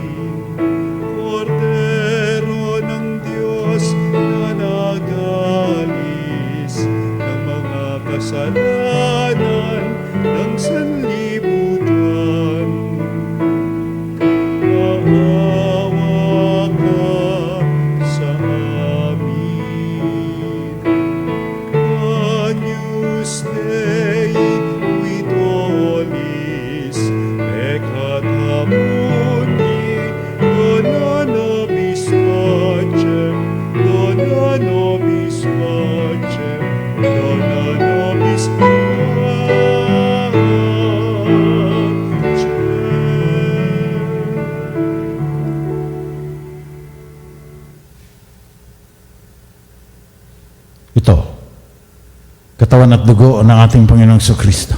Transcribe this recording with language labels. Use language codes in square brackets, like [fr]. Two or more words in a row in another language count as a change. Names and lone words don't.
[tl] Kordero ng Diyos na nag-aalis ng mga kasalanan ng sanlibutan. Maawa ka sa amin. [la] Agnus Dei, qui tollis peccata mundi, dona nobis pacem, dona nobis pacem, dona nobis [tl] Ito, katawan at dugo ng ating Panginoong Jesucristo.